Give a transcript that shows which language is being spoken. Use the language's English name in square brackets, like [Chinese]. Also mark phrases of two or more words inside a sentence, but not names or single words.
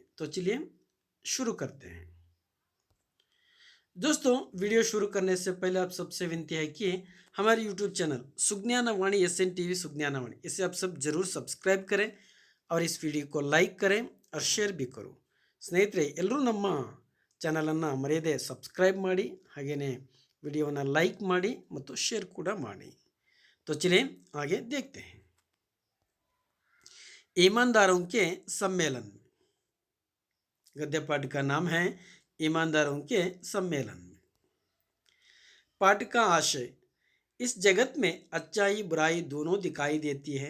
[Hindi] तो चलिए शुरू करते हैं। दोस्तों, वीडियो शुरू करने से पहले आप सबसे विनती है कि हमारे यूट्यूब चैनल सुज्ञानवाणी SN TV सुज्ञानवाणी इसे आप सब जरूर सब्सक्राइब करें और इस वीडियो को लाइक करें और शेयर भी करो। [Kannada] ಸ್ನೇಹಿತರೆ, ಎಲ್ಲರೂ ನಮ್ಮ ಚಾನಲನ್ನು ಮರೆಯದೆ ಸಬ್ಸ್ಕ್ರೈಬ್ ಮಾಡಿ, ಹಾಗೆಯೇ ವಿಡಿಯೋನ लाइक ಮಾಡಿ ಮತ್ತು शेयर ಕೂಡ ಮಾಡಿ। [Hindi] तो चलिए आगे देखते हैं। ईमानदारों के सम्मेलन। गद्य पाठ का नाम है ईमानदारों के सम्मेलन। पाठ का आशय: इस जगत में अच्छाई बुराई दोनों दिखाई देती है।